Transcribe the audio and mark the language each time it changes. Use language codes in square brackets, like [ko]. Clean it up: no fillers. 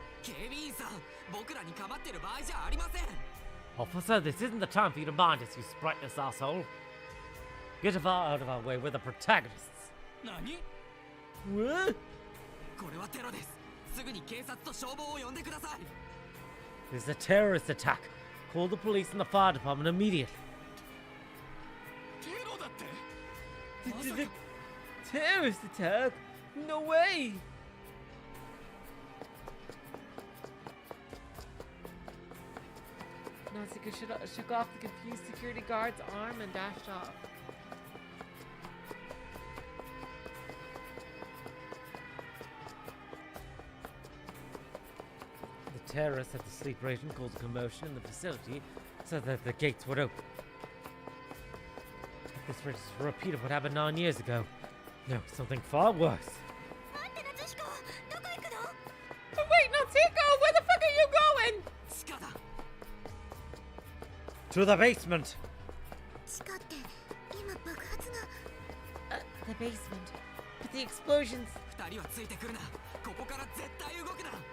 [ja] 警備員さん、僕らに構ってる場合じゃありません。 [en] Officer, this isn't the time for you to mind us, you spritless asshole. Get out of our way, we're the protagonists. [ja] 何？ [en] What? [ja] これはテロです。すぐに警察と消防を呼んでください。 [en] This is a terrorist attack. Call the police and the fire department immediately. [ja] テロだって。 [en] This is a terrorist attack? No way! Natsuko shook off the confused security guard's arm and dashed off. The terrorists at the sleep region caused a commotion in the facility so that the gates would open. This is a repeat of what happened 9 years ago. No, something far worse. [ja] 待って夏彦、どこ行くの？ [en] Wait, Natsuko! Where the fuck are you going? [ja] 地下だ。 [en] To the basement! [ja] 地下って今爆発が。 [en] The basement. But the explosions. [ja] 二人はついてくるな。ここから絶対動くな。